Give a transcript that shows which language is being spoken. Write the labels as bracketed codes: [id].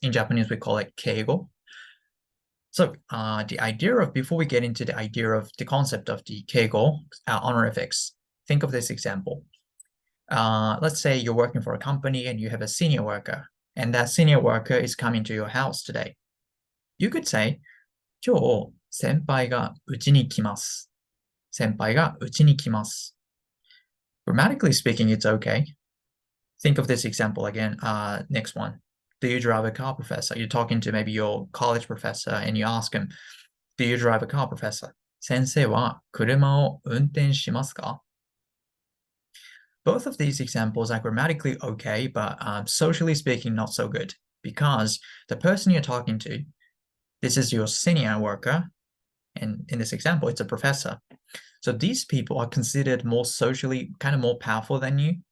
[en] In Japanese, we call it keigo. So, before we get into the idea of the concept of the keigo, honorifics, think of this example. Let's say you're working for a company and you have a senior worker, and that senior worker is coming to your house today. [ja] You could say, 今日、先輩がうちに来ます。先輩がうちに来ます。 [en] Grammatically speaking, it's okay. Think of this example again. Next one. Do you drive a car, professor? You're talking to maybe your college professor and you ask him, Do you drive a car, professor? [ja] 先生は車を運転しますか? [en] Both of these examples are grammatically okay, but socially speaking, not so good. Because the person you're talking to, this is your senior worker, and in this example, it's a professor. So these people are considered more socially, kind of more powerful than you.